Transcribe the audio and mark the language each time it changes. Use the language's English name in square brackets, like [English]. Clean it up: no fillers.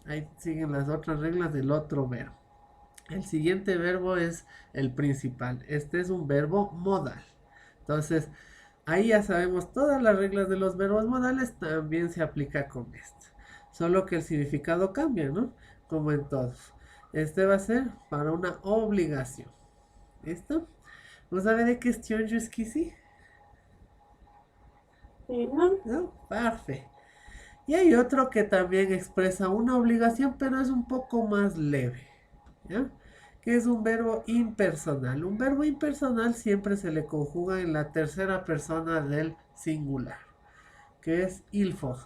[Spanish] Ahí siguen las otras reglas del otro verbo. El siguiente verbo es el principal. Este es un verbo modal. Entonces, Ahí ya sabemos todas las reglas de los verbos modales, también se aplica con esto. Solo que el significado cambia, ¿no? Como en todos. Este va a ser para una obligación. ¿Listo? [French] Vous avez des questions jusqu'ici? Non. [Spanish] ¿No? Perfecto. Y hay otro que también expresa una obligación, pero es un poco más leve, ¿ya? Que es un verbo impersonal. Un verbo impersonal siempre se le conjuga en la tercera persona del singular, que es il faut.